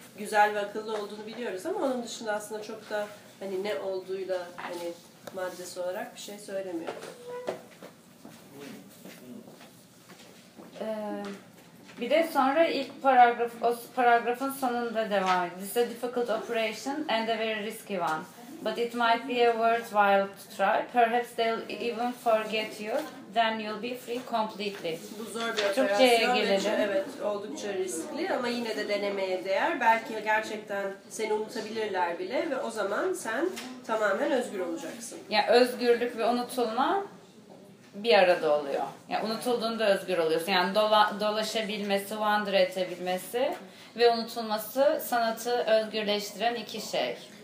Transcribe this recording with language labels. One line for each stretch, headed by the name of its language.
Turkish: Güzel ve akıllı olduğunu biliyoruz ama onun dışında aslında çok da hani ne olduğuyla hani maddesi olarak bir şey söylemiyor. Bir de sonra ilk paragraf, o paragrafın sonunda devam ediyor.
English: This is a difficult operation and a very risky one. But it might be a worthwhile to try. Perhaps they'll even forget you. Then you'll be free completely.
Turkish: Bu zor bir operasyon. Evet, oldukça riskli ama yine de denemeye değer. Belki gerçekten seni unutabilirler bile ve o zaman sen tamamen özgür olacaksın. Ya yani özgürlük ve unutulma bir arada oluyor. Ya yani unutulduğunda özgür oluyorsun. Yani dolaşabilmesi, wander edebilmesi ve unutulması sanatı özgürleştiren iki şey.